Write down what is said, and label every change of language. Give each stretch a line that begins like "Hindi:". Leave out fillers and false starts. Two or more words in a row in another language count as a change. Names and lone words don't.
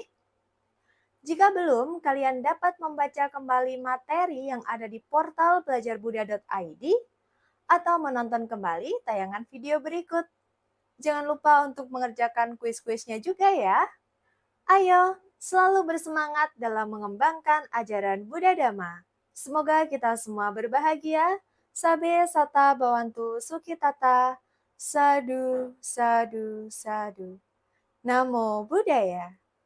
Indonesian: Jika belum, kalian dapat membaca kembali materi yang ada di portal belajarbuddha.id atau menonton kembali tayangan video berikut. Jangan lupa untuk mengerjakan kuis-kuisnya juga ya. Ayo, selalu bersemangat dalam mengembangkan ajaran Buddha Dhamma. Semoga kita semua berbahagia.
Pali: Sabe sata bawantu sukitata. Sadu, sadu, sadu. Namo Buddhaya.